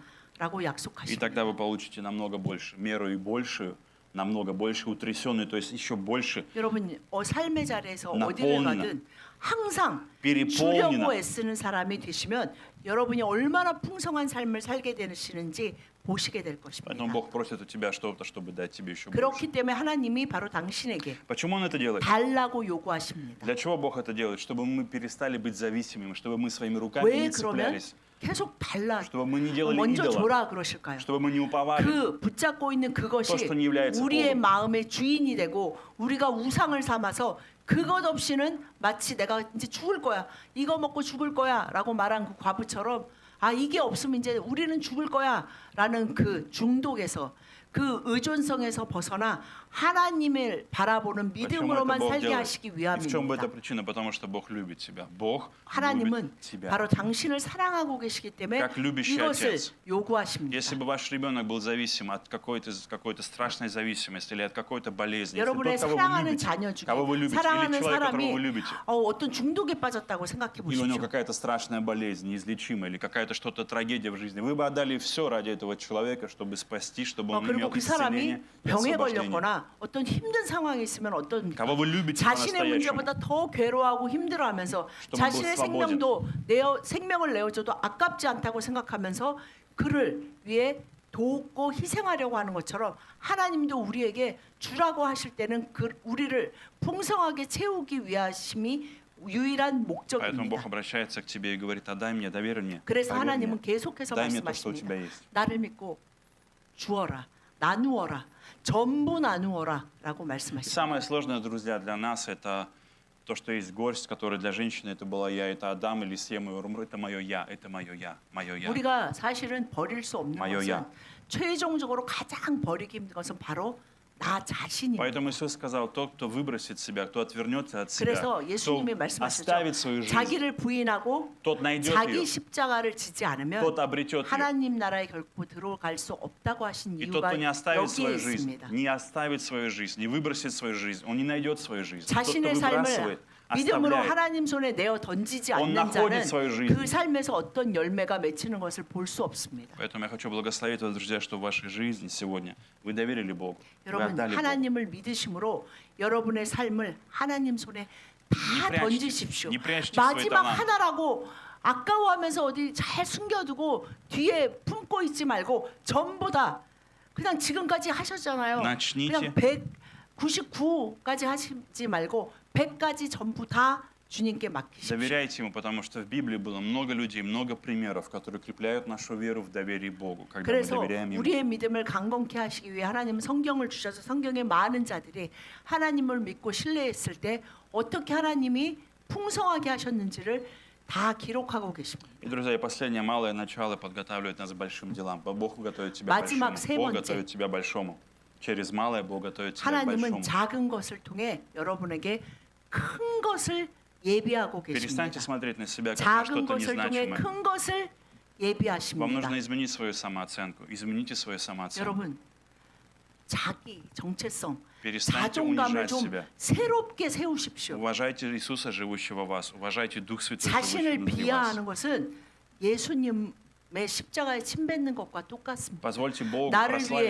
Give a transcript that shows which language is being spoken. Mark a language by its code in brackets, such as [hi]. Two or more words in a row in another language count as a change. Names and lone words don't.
[ko] 라고 [ru] И [ko] 약속하십니다. [ru] тогда вы получите намного больше, меру и большую, намного больше утрясенную, то есть еще больше. [ko] 여러분 삶의 자리에서 [ru] 나폴리나. [ko] 어디를 가든 항상 [ru] Переполнено. [ko] 주려고 애쓰는 사람이 되시면 여러분이 얼마나 풍성한 삶을 살게 되시는지 보시게 될 것입니다. [ru] Поэтому Бог просит у тебя что-то, чтобы дать тебе еще больше. [ko] 그렇기 때문에 하나님이 바로 당신에게 [ru] Почему Он это делает? [ko] 달라고 요구하십니다. [ru] Для чего Бог это делает? Чтобы мы перестали быть зависимыми, чтобы мы своими руками [ko] 왜 [ru] не [ko] 그러면 [ru] цеплялись, [ko] 계속 달라 [ru] чтобы мы не делали [ko] 먼저 [ru] идола, [ko] 줘라 그러실까요? [ru] чтобы мы не уповали. [ko] 그 붙잡고 있는 그것이 [ru] То, что не является [ko] 우리의 [ru] Богом. [ko] 마음의 주인이 되고 우리가 우상을 삼아서 그것 없이는 마치 내가 이제 죽을 거야 이거 먹고 죽을 거야라고 말한 그 과부처럼 아 이게 없으면 이제 우리는 죽을 거야라는 그 중독에서 그 의존성에서 벗어나 하나님을 바라보는 [ru] Почему это [ko] 믿음으로만 [ru] Бог [ko] 살게 [ru] делает? [ko] 하시기 [ru] И в чем бы [ko] 위함입니다. [ru] эта причина? Потому что Бог любит тебя. Бог [ko] 하나님은 [ru] любит тебя. [ko] 바로 당신을 사랑하고 계시기 때문에 [ru] Как любящий [ko] 이것을 [ru] отец. [ko] 요구하십니다. [ru] Если бы ваш ребенок был зависим от какой-то страшной зависимости или от какой-то болезни, если [ko] 여러분의 [ru] тот, кого вы [ko] 사랑하는 [ru] любите, [ko] 자녀 중에 [ru] кого вы любите, или [ko] 사랑하는 [ru] человек, которого [ko] 사람이 [ru] вы любите, [ko] 어떤 중독에 빠졌다고 생각해 [ru] или у него [ko] 보십시오. [ru] какая-то страшная болезнь, неизлечимая, или какая-то что-то трагедия в жизни, вы бы отдали все ради этого человека, чтобы спасти, чтобы он [ko] 그리고 [ru] имел [ko] 그 사람이 [ru] исцеление и [ko] 병에 [ru] освобождение. [ko] 걸렸거나 어떤 힘든 상황이 있으면 어떤 [ru] Кого вы любите [ko] 자신의 [ru] по-настоящему, [ko] 문제보다 더 괴로워하고 힘들어하면서 [ru] чтобы он был [ko] 자신의 [ru] свободен. [ko] 생명을 내어줘도 아깝지 않다고 생각하면서 그를 위해 돕고 희생하려고 하는 것처럼 하나님도 우리에게 주라고 하실 때는 우리를 풍성하게 채우기 위하심이 유일한 [ru] Поэтому [ko] 목적입니다. [ru] Бог обращается к тебе и говорит: отдай мне, доверь мне. [ko] 그래서 [ru] Поверь [ko] 하나님은 [ru] мне. [ko] 계속해서 [ru] Дай мне то, что у [ko] 말씀하십니다. [ru] тебя есть. [ko] 나를 믿고 주어라, 나누어라, 전부 나누어라라고 [ru] И [ko] 말씀하십니다. [ru] самое сложное, друзья, для нас это то, что есть горсть, которая для женщины это была я, это Адам или Сем, это мое я, это мое я, мое я. [ko] 우리가 사실은 버릴 수 없는 [ru] моё я. [ko] 것은 최종적으로 가장 버리기 힘든 것은 바로 나 자신입니다. [ru] Поэтому Иисус сказал: тот, кто выбросит себя, кто отвернется от себя, [ko] 그래서 [ru] кто [ko] 예수님이 말씀하셨죠. [ru] оставит свою жизнь, [ko] 자기를 부인하고 [ru] тот найдет [ko] 자기 [ru] ее, [ko] 십자가를 지지 않으면 [ru] тот обретет ее. [ko] 하나님 나라에 결코 들어갈 수 없다고 하신 [ru] И тот, [ko] 이유가 [ru] кто не оставит [ko] 여기에 [ru] свою жизнь, [ko] 있습니다. [ru] не оставит свою жизнь, не выбросит свою жизнь, он не найдет свою жизнь. Тот, кто [ko] 자신의 삶을 [ru] выбрасывает, [ko] 믿음으로 [ru] оставляет, [ko] 하나님 손에 내어 던지지 [ru] Он [ko] 않는 자는 [ru] находит свою жизнь. [ko] 그 삶에서 어떤 열매가 맺히는 것을 볼 수 없습니다. [ru] Поэтому я хочу благословить вас, друзья, что в вашей жизни сегодня вы доверили Богу, вы [ko] 여러분 [ru] отдали Богу. [ko] 하나님을 믿으심으로 여러분의 삶을 하나님 손에 다 [ru] прячьте, [ko] 던지십시오. [ru] не прячьте [ko] 마지막 [ru] свой талант. [ko] 하나라고 아까워하면서 어디 잘 숨겨두고 뒤에 품고 있지 말고 전부 다 그냥 지금까지 하셨잖아요. [ru] начните. [ko] 그냥 199까지 하시지 말고 100까지 전부 다 주님께 맡기십시오. [ru] Доверяйте Ему, потому что в Библии было много людей, много примеров, которые укрепляют нашу веру в доверии Богу, когда мы [ko] 그래서 [ru] доверяем Ему. [ko] 우리의 믿음을 강건케 하시기 위해 하나님은 성경을 주셔서 성경에 많은 자들이 하나님을 믿고 신뢰했을 때 어떻게 하나님이 풍성하게 하셨는지를 다 기록하고 계십니다. [ru] И, друзья, и последнее малое начало подготавливает нас к большим делам. Бог готовит тебя к [ko] 마지막 [ru] большому. [ko] 세 [ru] Бог [ko] 번째. [ru] готовит тебя к большому. Через малое Бог готовит тебя к [ko] 하나님은 [ru] большому. [ko] 작은 것을 통해 여러분에게 큰 것을 예비하고 [ru] Перестаньте [ko] 계십니다. [ru] смотреть на себя как на [ko] 작은 [ru] что-то [ko] 것을 통해 [ru] незначимое. [ko] 큰 것을 [ru] Вам [ko] 예비하십니다. [ru] нужно изменить свою самооценку. Измените свою самооценку. [ko] 여러분 자기 정체성, [ru] Перестаньте [ko] 자존감을 [ru] унижать [ko] 좀 [ru] себя. [ko] 새롭게 세우십시오. [ru] Уважайте Иисуса, живущего в вас. Уважайте Дух Святой, живущий [ko] 자신을 [ru] внутри вас. [ko] 비하하는 것은 예수님의 십자가에 침뱉는 것과 똑같습니다. [ru] Позвольте Богу [ko] 나를 위해